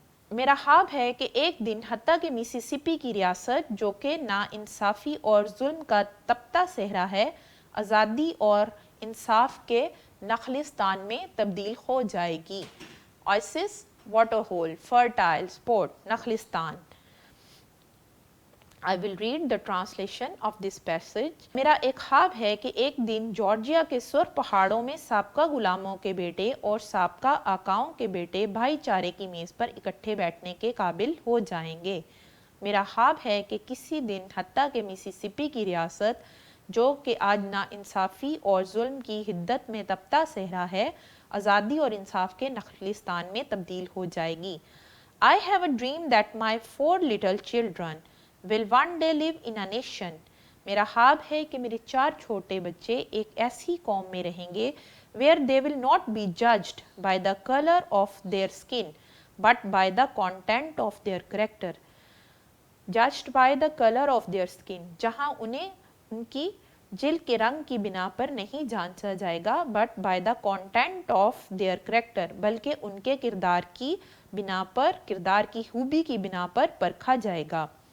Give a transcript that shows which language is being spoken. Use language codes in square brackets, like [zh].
[ur] میرا خواب ہے کہ ایک دن حتیٰ کہ میسیسیپی کی ریاست جو کہ نا انصافی اور ظلم کا تپتا صحرا ہے آزادی اور انصاف کے نخلستان میں تبدیل ہو جائے گی. [en] Oasis water hole fertile spot نخلستان. I will read the translation of this passage. [ur] میرا ایک خواب ہے کہ ایک دن جارجیا کے سرخ پہاڑوں میں سابقہ غلاموں کے بیٹے اور سابقہ آقاؤں کے بیٹے بھائی چارے کی میز پر اکٹھے بیٹھنے کے قابل ہو جائیں گے. میرا خواب ہے کہ کسی دن حتیٰ کہ میسیسیپی کی ریاست جو کہ آج نا انصافی اور ظلم کی حدت میں تپتا صحرا ہے آزادی اور انصاف کے نخلستان میں تبدیل ہو جائے گی. [en] I have a dream that my 4 little children will one day live in a nation. [ur] میرا خواب ہے کہ میرے 4 چھوٹے بچے ایک ایسی قوم میں رہیں گے [en] where they will not be judged by the color of their skin but by the content of their character. Judged by the color of their skin [ur] جہاں انہیں ان کی جلد کے رنگ کی بنا پر نہیں جانچا جائے گا [en] but by the content of their character [ur] بلکہ ان کے کردار کی بنا پر کردار کی خوبی کی بنا پر پرکھا جائے گا.